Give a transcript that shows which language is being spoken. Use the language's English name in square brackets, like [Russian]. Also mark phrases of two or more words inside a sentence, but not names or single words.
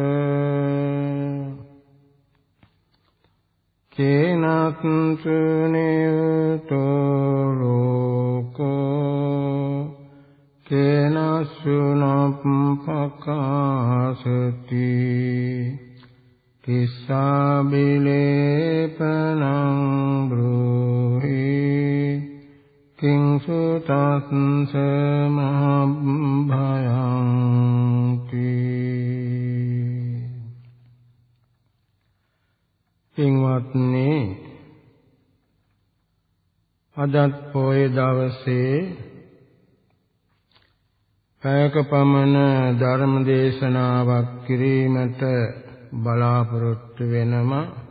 [Pali] කේනත්සු නියතෝ ලෝකෝ කේනසුනප්පකාසති කිස්සාබිලේපනං බ්‍රූහි කිංසු තස්ස මහභයන්ති. [Sinhala] පින්වත්නි, අදත් පොය දවසේ පැයක පමණ ධර්ම දේශනාවක් කිරීමට බලාපොරොත්තු වෙනවා.